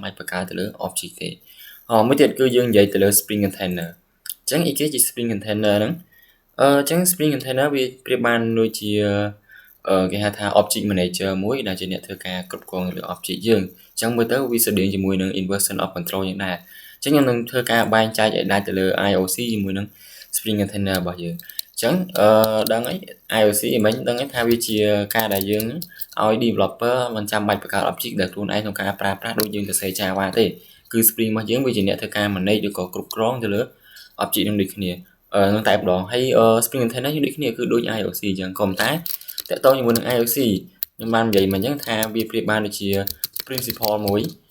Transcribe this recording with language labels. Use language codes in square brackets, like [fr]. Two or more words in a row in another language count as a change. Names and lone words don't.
[km] បាច់បង្កើតទៅលើ object ទេមួយទៀតគឺយើងនិយាយទៅលើ Spring Container អញ្ចឹងអីគេជា Spring Container ហ្នឹងអញ្ចឹង Spring Container វាប្រៀបបានដូចជាគេហៅថា [en] object manager [km] មួយដែលជា អ្នកធ្វើការគ្រប់គ្រងលើ object យើងអញ្ចឹងមើលទៅវាស្តៀងជាមួយនឹង [en] inversion of control [km] យ៉ាងដែរអញ្ចឹងខ្ញុំនឹងធ្វើការបែងចែកឲ្យដាច់ទៅលើ IOC ជាមួយនឹង Spring Container របស់យើងអញ្ចឹងដឹងអី IOC មិញដឹងថាវាជាការដែលយើងឲ្យ developer មិនចាំបាច់បង្កើត object ដែលខ្លួនឯងក្នុងការប្រើប្រាស់ដូចយើងសរសេរ Java ទេគឺ Spring របស់យើងវាជាអ្នកធ្វើការ manage ឬក៏គ្រប់គ្រងទៅលើ object នឹងដូចគ្នានឹងតែម្ដងហើយ Spring Container ដូចគ្នាគឺដូច IOC អញ្ចឹងក៏ប៉ុន្តែតើតើជាមួយនឹង IOC ខ្ញុំបាននិយាយមកអញ្ចឹងថាវាប្រៀបបានដូចជា principle មួយ